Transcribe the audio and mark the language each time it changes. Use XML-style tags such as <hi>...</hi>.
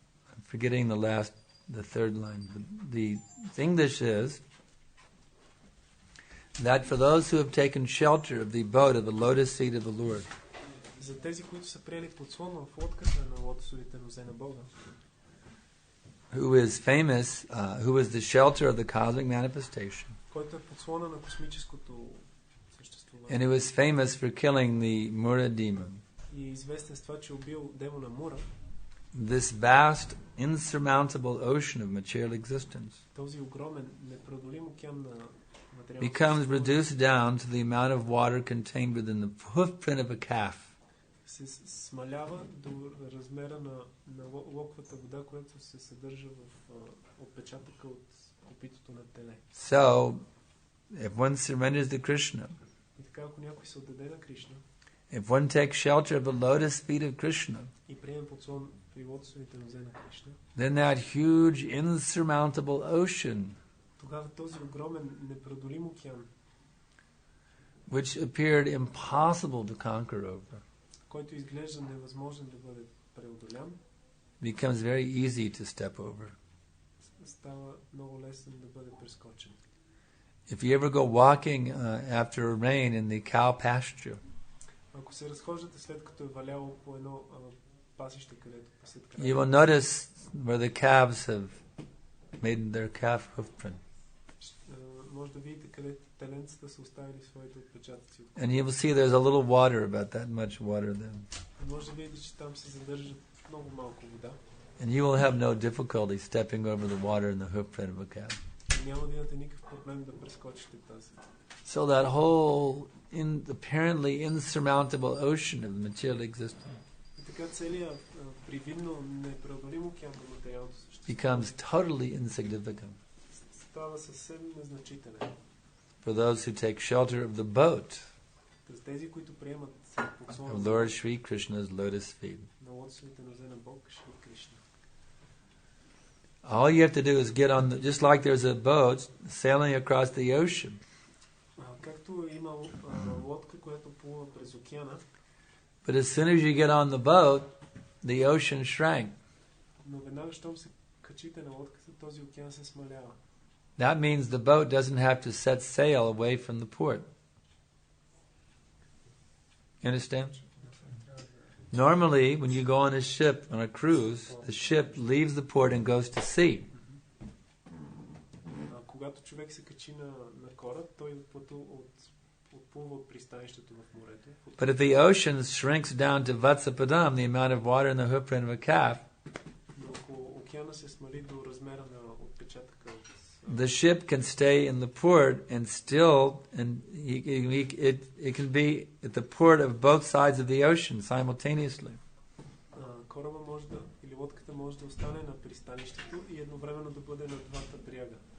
<en>I'm forgetting the third line, but the English is that for those who have taken shelter of the abode of the lotus seat of the Lord,</en> <bg>За тези, които са приели подслон в лодката на лотосовите нозе на Бога,</bg> <en>who is famous, who is the shelter of the cosmic manifestation,</en> <bg>който е подслона на космическото съществуване,</bg> <en>and who is famous for killing the Mura demon,</en> <bg>и е известен с това, че убил демона Мура,</bg> <en>this vast, insurmountable ocean of material existence</en> <bg>този огромен, непреодолим океан на материалното</bg> <en>becomes</en> <bg>съществуване</bg> <en>reduced down to the amount of water contained within the hoofprint of a calf.</en> <bg>се смалява до размера на локвата вода, която се съдържа в отпечатъка от копитото на теле.</bg> <en>So, if one surrenders to Krishna,</en> <bg>И така, ако някой се отдаде на Кришна</bg> <en>if one takes shelter of the lotus feet of Krishna,</en> <bg>и приеме подслон при лотосовите нозе на Кришна,</bg> <en>then that huge, insurmountable ocean,</en> <bg>тогава този огромен, непреодолим океан,</bg> <en>which appeared impossible to conquer over,</en> <bg>който изглежда невъзможен да бъде преодолян,</bg> <en>becomes very easy to step over.</en> <bg>става много лесен да бъде прескочен.</bg> <en>If you ever go walking after a rain in the cow pasture,</en> <bg>Ако се разхождате след като е валяло по едно пасище, където пасят</bg> <en>you</en> <bg>крави,</bg> <en>will notice where the calves have made their calf hoof print.</en> <bg>може да видите къде теленцата са оставили своите отпечатъци.</bg> <en>And you will see there's a little water, about that much water then.</en> <bg>Може да видите, че там се задържа много малко вода.</bg> <en>And you will have no difficulty stepping over the water in the hoof print of a calf.</en> <bg>И няма да имате никакъв проблем да прескочите тази.</bg> <en>So that whole apparently insurmountable ocean of material existence</en> <bg>И така целият привидно непреодолим океан на материалното същество</bg> <en>becomes totally insignificant</en> <bg>става съвсем незначителен.</bg> <en>for those who take shelter of the boat</en> <bg>За тези, които приемат</bg> <en>of</en> <bg>подслона</bg> <en>Lord Sri Krishna's lotus feet.</en> <bg>на лотосовите нозе на Бог, Шри Кришна.</bg> <en>All you have to do is get on, just like there's a boat sailing across the ocean.</en> <bg>Както има лодка, която плува през океана,</bg> <en>But as soon as you get on the boat, the ocean shrank.</en> <bg>но веднага, щом се качите на лодката, този океан се смалява.</bg> <en>That means the boat doesn't have to set sail away from the port. You understand? Normally, when you go on a ship, on a cruise, the ship leaves the port and goes to sea.</en> <bg>Когато човек се качи на кораб, той отплува от пристанището в морето.</bg> <en>But if the ocean shrinks down to Vatsapadam, the amount of water in the hoofprint of a calf,</en> <bg>Но ако океана се смали до размера на отпечатъка от</bg> <en>the ship can stay in the port and still, and it can be at the port of both sides of the ocean simultaneously.</en> <bg>кораба може да, или лодката може да остане на пристанището и едновременно да бъде на двата бряга.</bg>